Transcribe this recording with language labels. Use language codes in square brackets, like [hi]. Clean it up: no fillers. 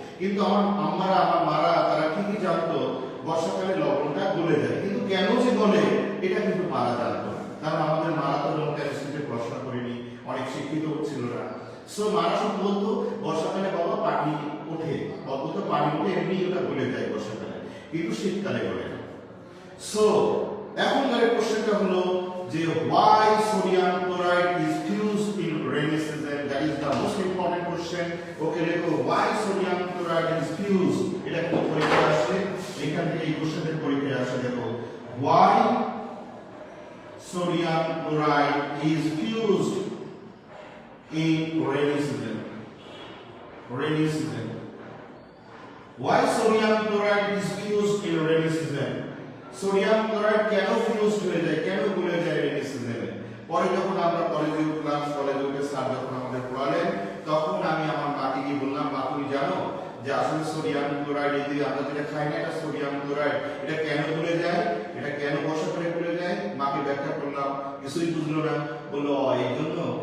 [bn] কিন্তু আমার আম্মারা, আমার মারা, তারা ঠিকই জানতো বর্ষাকালে লবণটা গলে যায়, কিন্তু কেন যে গলে এটা কিন্তু মারা জানতো না, কারণ আমাদের মারা তো কেমিস্ট্রিতে পড়াশোনা করেনি, অনেক শিক্ষিত ছিল না। সো মারা শুধু বলতো বর্ষাকালে বাবা পানি ওঠে, অদ্ভুত পানি উঠে, এমনি ওটা গলে যায় বর্ষাকালে, কিন্তু শীতকালে গলে না। সো এখনকার কোশ্চেনটা হলো যে [en] why sodium chloride is fused in rainy season, that is the most important question. [bn] ওকে লেখো [en] why sodium chloride is fused, [bn] এটা কিন্তু পরীক্ষায় আসে, এখান থেকে এই কোশ্চেনের পরীক্ষায় আসে। [en] দেখো why sodium chloride is fused in rainy season, rainy season, why sodium chloride is fused in rainy season, [bn] sodium chloride কেন ফিউজড হয়ে যায়, কেন গলে যায় রেনি সিজনে? পরে যখন আমরা কলেজে উঠলাম, কলেজে উঠে স্যার যখন আমাদের পড়ালেন, তখন আমি আমার মাকে গিয়ে বললাম, মা তুমি জানো যে আসলে সোডিয়াম ক্লোরাইড, এই যে আমরা যেটা খাই না এটা সোডিয়াম ক্লোরাইড, এটা কেন গলে যায়, এটা কেন বর্ষাকালে গলে যায়? মাকে ব্যাখ্যা করলাম, কিছুই বুঝলো না, বললো এই জন্য।